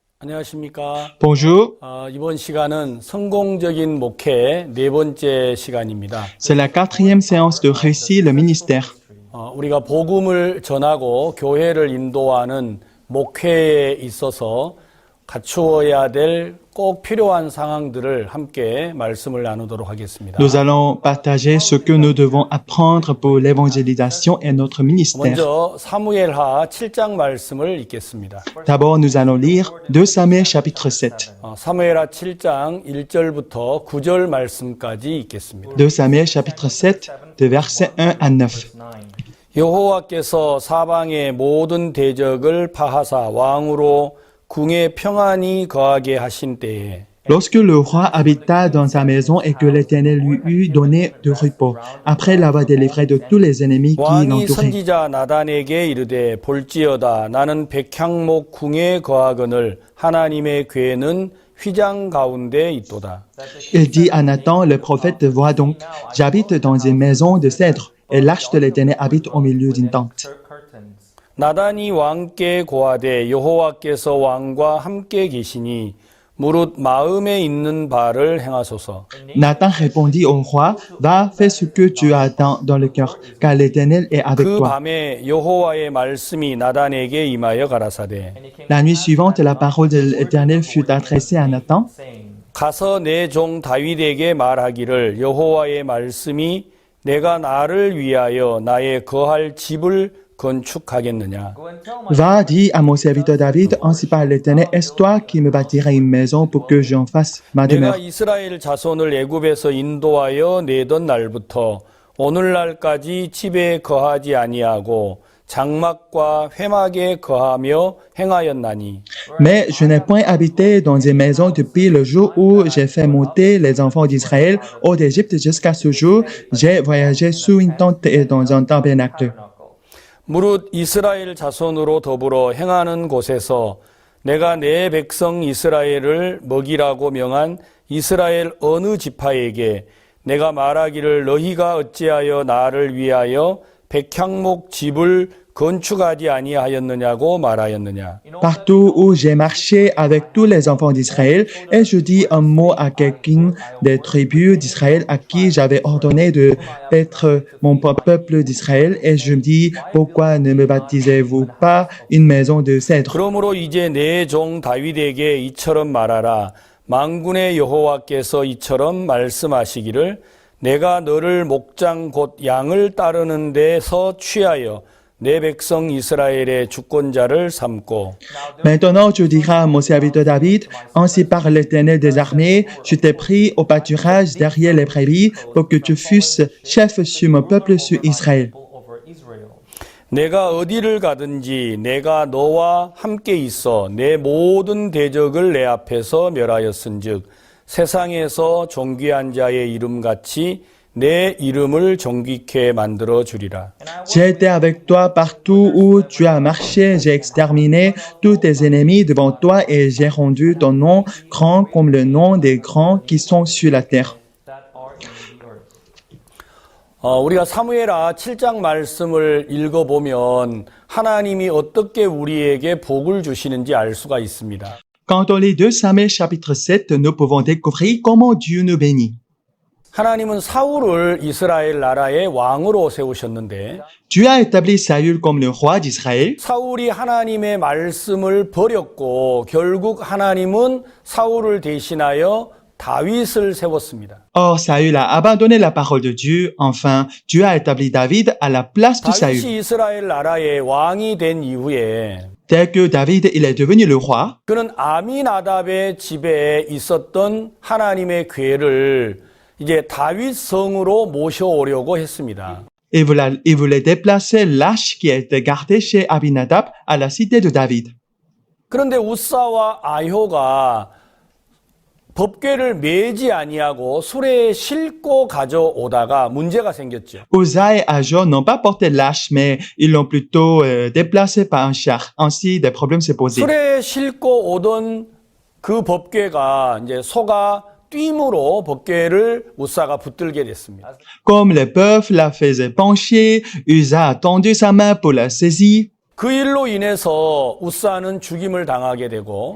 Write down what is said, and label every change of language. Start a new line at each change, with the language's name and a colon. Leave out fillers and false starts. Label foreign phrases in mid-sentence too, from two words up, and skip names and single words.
Korean: 안녕하십니까.
French: Bonjour,
Korean: 이번 시간은 성공적인 목회 네 번째 시간입니다.
French: c'est la quatrième séance de Récit le ministère.
Korean: 우리가 복음을 전하고 교회를 인도하는 목회에 있어서 갖추어야 될 꼭 필요한 상황들을 함께 말씀을 나누도록 하겠습니다.
French: Nous allons partager ce que nous devons apprendre pour l'évangélisation et notre ministère.
Korean: 먼저 사무엘하 7장 말씀을 읽겠습니다.
French: D'abord, nous allons lire 2 Samuel chapitre 7.
Korean: 사무엘하 7장 1절부터 9절 말씀까지 읽겠습니다.
French: 2 Samuel chapitre 7, de versets 1 à 9.
Korean: 여호와께서 사방의 모든 대적을 파하사 왕으로 궁에 평안히 거하게 하신 때에
French: Lorsque le roi habita dans sa maison et que l'Éternel lui eut donné de repos, après l'avoir délivré de tous les ennemis qui
Korean: 왕이
French: l'entouraient.
Korean: 선지자 나단에게 이르되 볼지어다 나는 백향목 궁에 거하거늘 하나님의 궤는 휘장 가운데 있도다.
French: Il dit à Nathan, le prophète, vois donc, j'habite dans une maison de cèdre, et l'arche de l'Éternel habite au milieu d'une tente.
Korean: 나단이 왕께 고하되 여호와께서 왕과 함께 계시니 무릇 마음에 있는 바를 행하소서.
French: Nathan répondit au roi, va, fais ce que tu as dans le cœur, car l'Éternel est avec
Korean: 그
French: toi.
Korean: 밤에 여호와의 말씀이 나단에게 임하여 가라사대
French: La nuit suivante, la parole de l'Éternel fut adressée à Nathan.
Korean: 가서 내 종 다윗에게 말하기를 여호와의 말씀이 내가 나를 위하여 나의 거할 집을 건축하겠느냐.
French: Va, dis à mon serviteur David, ainsi parle l'Éternel, est-ce toi qui me bâtiras une maison pour que j'en fasse ma
Korean: 내가
French: demeure?
Korean: 이스라엘 자손을 애굽에서 인도하여 내던 날부터 오늘날까지 집에 거하지 아니하고 장막과 회막에 거하며 행하였나니
French: Mais je n'ai point habité dans une maison depuis le jour où j'ai fait monter les enfants d'Israël hors d'Égypte jusqu'à ce jour. J'ai voyagé sous une tente et dans un tabernacle.
Korean: 무릇 이스라엘 자손으로 더불어 행하는 곳에서 내가 내 백성 이스라엘을 먹이라고 명한 이스라엘 어느 지파에게 내가 말하기를 너희가 어찌하여 나를 위하여 백향목 집을 건축하지 아니하였느냐고 말하였느냐.
French: Partout où j'ai marché avec tous les enfants d'Israël, et je dis un mot à quelqu'un des tribus d'Israël à qui j'avais ordonné de être mon peuple d'Israël, et je me dis, pourquoi ne me baptisez-vous pas une maison de cèdre?
Korean: 그러므로 이제 내 종 다윗에게 이처럼 말하라. 만군의 여호와께서 이처럼 말씀하시기를 내가 너를 목장 곧 양을 따르는 데서 취하여 내 백성 이스라엘의 주권자를 삼고
French: Maintenant, tu diras à mon serviteur David, ainsi parle l'Éternel des armées, je t'ai pris au pâturage derrière les prairies pour que tu fusses chef sur mon peuple, sur Israël.
Korean: 내가 어디를 가든지 내가 너와 함께 있어 내 모든 대적을 내 앞에서 멸하였은즉 세상에서 존귀한 자의 이름같이 내 이름을 존귀케 만들어 주리라.
French: J'ai été avec toi partout où tu as marché, j'ai exterminé tous tes ennemis devant toi et j'ai rendu ton nom grand comme le nom des grands qui sont sur la terre.
Korean: 우리가 사무엘하 7장 말씀을 읽어보면 하나님이 어떻게 우리에게 복을 주시는지 알 수가 있습니다.
French: Quand on lit 2 Samuel chapitre 7, nous pouvons découvrir comment Dieu nous bénit.
Korean: 하나님은 사울을 이스라엘 나라의 왕으로 세우셨는데
French: Dieu a établi Saül comme le roi d'Israël.
Korean: 사울이 하나님의 말씀을 버렸고 결국 하나님은 사울을 대신하여 다윗을 세웠습니다.
French: Or, Saül a abandonné la parole de Dieu. Enfin, Dieu a établi David à la place de Saül.
Korean: 다윗이 이스라엘 나라의 왕이 된 이후에
French: Tel que David, il est devenu le roi.
Korean: 그는 아미나답의 집에 있었던 하나님의 궤를 이제 다윗 성으로 모셔오려고 했습니다.
French: Il voulait déplacer l'arche qui était gardée chez Abinadab à la cité de David.
Korean: 그런데 우사와 아효가 법궤를 매지 아니하고 수레에 싣고 가져오다가 문제가 생겼죠.
French: Uza et Ajo n'ont pas porté l'arche, mais ils l'ont plutôt déplacé par un char. Ainsi, des problèmes se posaient.
Korean: 수레에 싣고 오던 그 법궤가 이제 소가 뛰므로 법궤를 우사가 붙들게 됐습니다.
French: Comme les bœufs la faisaient pencher, Uza a tendu sa main pour la saisir.
Korean: 그 일로 인해서 우사는 죽임을 당하게 되고